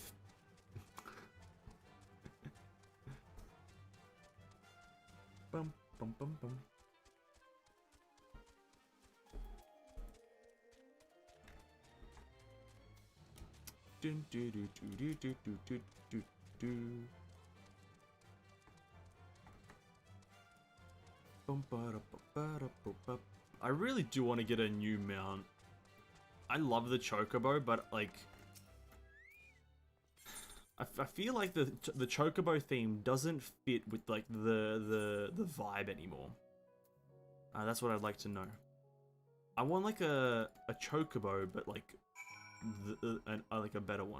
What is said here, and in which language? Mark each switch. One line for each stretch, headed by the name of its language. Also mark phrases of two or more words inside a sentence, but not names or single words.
English: Bum bum bum bum. Dun, do, do, do, do, do, do, do, do. Bum, ba, da, ba, ba, da, ba, ba. I really do want to get a new mount. I love the Chocobo, but like, I feel like the Chocobo theme doesn't fit with like the vibe anymore. That's what I'd like to know. I want like a Chocobo, but like like a better one.